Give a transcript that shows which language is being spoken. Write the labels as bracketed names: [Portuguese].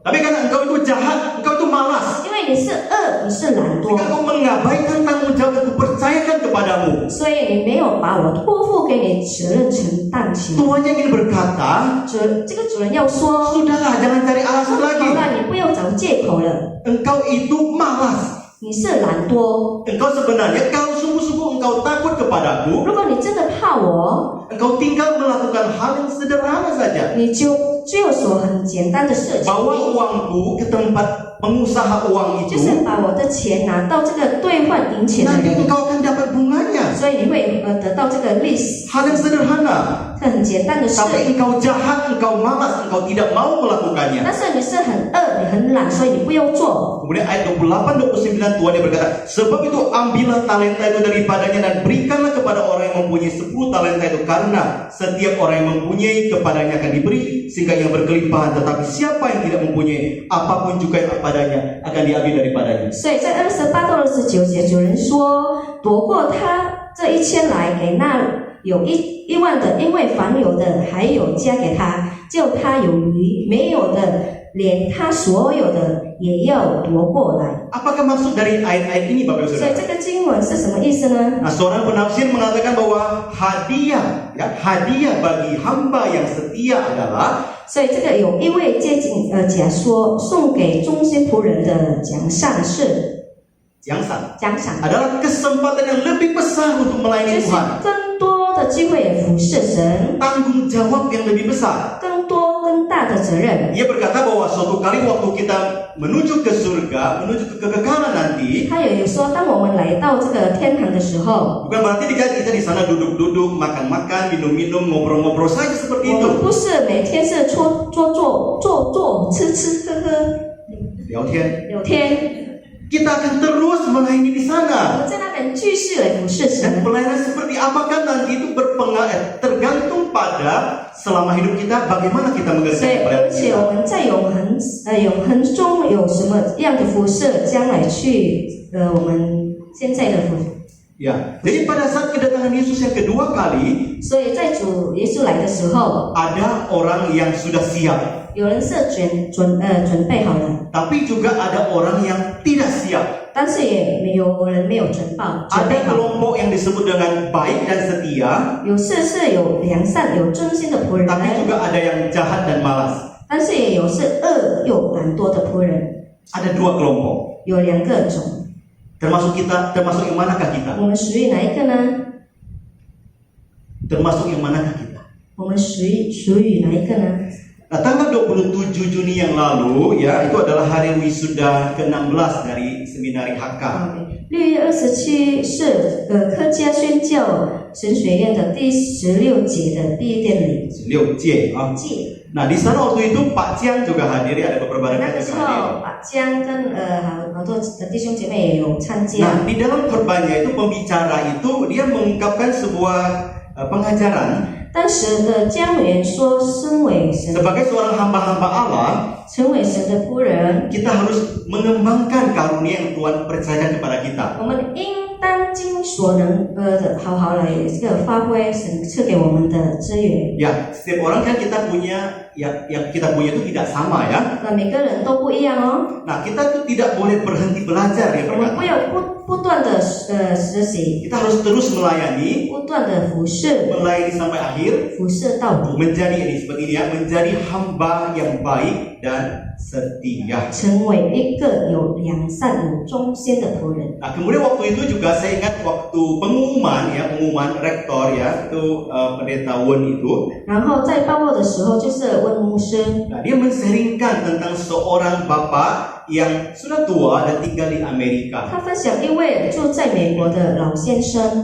[Indonesian] tapi karena engkau itu jahat, engkau itu malas. [Chinese] 因为你是恶，你是懒惰， [Indonesian] Jika kau mengabaikan tanggung jawab yang kupercayakan kepadamu. [Chinese] 所以你没有把我托付给你责任承担起来。” [Indonesian] Tuannya ingin berkata, [Chinese] 这个主人要说 [Indonesian] sudahlah jangan cari：“ alasan [Chinese] 好 [Indonesian] lagi. [Chinese] 了，你不要找借口了， [Indonesian] Engkau itu malas. [Chinese] 你是懒惰。 [Indonesian] Engkau sebenarnya kalau sungguh-sungguh engkau takut kepadaku, [Chinese] 如果你真的怕我， [Indonesian] engkau tinggal melakukan hal yang sederhana saja. [Chinese] 你就做很简单的事情， [Indonesian] Bawa uangku ke tempat pengusaha uang [Chinese] 就 [Indonesian] itu, [Chinese] 是把我的钱拿到这个兑换银钱的 [Indonesian] nanti [Chinese] 人， [Indonesian] engkau akan dapat bunganya. [Chinese] 所以你会得到这个利息， [Indonesian] Hal yang sederhana. [Chinese] 这很简单的事。 [Indonesian] Tapi engkau jahat, engkau malas, engkau tidak mau melakukannya. [Chinese] 但是你是很恶，你很懒，所以你不要做。 [Indonesian] Kemudian ayat 28-29 Tuhan dia berkata, sebab itu ambillah talenta itu daripadanya dan berikanlah kepada orang yang mempunyai 10 talenta itu, karena setiap orang yang mempunyai kepadanya akan diberi sehingga yang berkelimpahan, tetapi siapa yang tidak mempunyai apapun juga yang padanya akan diambil daripadanya. [Chinese] 所以在28到29节，主人说：“夺过他这1000来，给那有1万的，因为凡有的还有加给他，叫他有余；没有的连他所有的也要夺过来。 [Indonesian] Apakah maksud dari ayat-ayat ini Bapak Ibu [Chinese] 所以 [Indonesian] Saudara? [Chinese] 这个经文是什么意思呢？ [Indonesian] Nah, seorang penafsir mengatakan bahwa hadiah bagi hamba yang setia adalah [Chinese] 所以这个有一位假说，送给忠心仆人的奖赏是奖奖赏， [Indonesian] adalah kesempatan yang lebih besar untuk [Chinese] 就 [Indonesian] melayani [Chinese] 是 [Indonesian] Tuhan, [Chinese] 更多的机会服侍神， [Indonesian] tanggung jawab yang lebih besar. [Chinese] 更多更大的责任。 [Indonesian] Ia berkata bahwa suatu kali waktu kita menuju ke surga, menuju ke kekekalan nanti, [Chinese] 他也有说，当我们来到这个天堂的时候， [Indonesian] bukan berarti kita di sana duduk-duduk, makan-makan, minum-minum, ngobrol-ngobrol saja seperti [Chinese] 我 [Indonesian] itu. [Chinese] 们不是每天是坐，吃喝喝，聊天. 聊天， [Indonesian] Kita akan terus melayani di [Chinese] 我 [Indonesian] sana. [Chinese] 们在那边继续来服侍 [Indonesian] Dan [Chinese] 神。 [Indonesian] pelayanan seperti apakah nanti itu tergantung pada selama hidup kita bagaimana kita [Chinese] 所以， [Indonesian] mengerjakan [Chinese] 而且 [Indonesian] kita. [Chinese] 我们在永恒中有什么样的辐射，将来去我们现在的辐射。 [Indonesian] Ya, jadi pada saat kedatangan Yesus yang kedua kali, [Chinese] 所以在主耶稣来的时候， [Indonesian] ada orang yang sudah siap, [Chinese] 有人是准备好了， [Indonesian] tapi juga ada orang yang tidak siap. [Chinese] 但是也有人没有准备 [Indonesian] Ada [Chinese] 好。 [Indonesian] kelompok yang disebut dengan baik dan setia, [Chinese] 有是有良善、有忠心的仆人， [Indonesian] tapi juga ada yang jahat dan malas. [Chinese] 但是也有是恶又懒惰的仆人， [Indonesian] Ada dua kelompok. [Chinese] 有两个种。 [Indonesian] Termasuk yang manakah kita? [Chinese] 我们属于哪一个呢？ [Indonesian] Termasuk yang manakah kita? [Chinese] 我们属于哪一个呢？ [Indonesian] Nah, tanggal 27 Juni yang lalu ya, itu adalah hari wisuda ke-16 dari seminari HK. [Chinese] 6月27是客家宣教神学院的第16届的毕业典礼。 16届啊. 届 [Indonesian] Nah, di sana waktu itu Pak Jiang juga hadir, ada beberapa rekan [Chinese] 个时 [Indonesian] juga hadir. [Chinese] 候，把江跟好多的弟兄姐妹也有参加。 [Indonesian] Nah, di dalam khotbahnya itu pembicara itu dia mengungkapkan sebuah pengajaran [Chinese] 当时的江委员说，身为神 [Indonesian] sebagai seorang hamba-hamba Allah, [Chinese] 成为神的仆人， [Indonesian] kita harus mengembangkan karunia yang Tuhan percayakan kepada kita. [Chinese] 我们应当尽所能好好来这个发挥神赐给我们的资源。 [Indonesian] Ya, setiap orang kan kita punya yang kita punya itu tidak sama ya. [Chinese] 每个人都不一样哦， [Indonesian] Nah, kita tuh tidak boleh berhenti belajar ya [Chinese] 我们 [Indonesian] berkata. [Chinese] 不要不断的实习， [Indonesian] Kita harus terus melayani, [Chinese] 不断的服侍， [Indonesian] melayani sampai akhir, [Chinese] 服侍到底， [Indonesian] menjadi ini seperti ini ya, menjadi hamba yang baik dan setia. [Chinese] 成为一个有良善、有忠心的仆人。 [Indonesian] Nah, kemudian waktu itu juga saya ingat waktu pengumuman rektor ya, itu pendeta Won itu. [Chinese] 然后在报告的时候，就是问牧师， [Indonesian] Nah, dia men-sharingkan tentang seorang bapak yang sudah tua dan tinggal di Amerika. [Chinese] 他分享一位住在美国的老先生，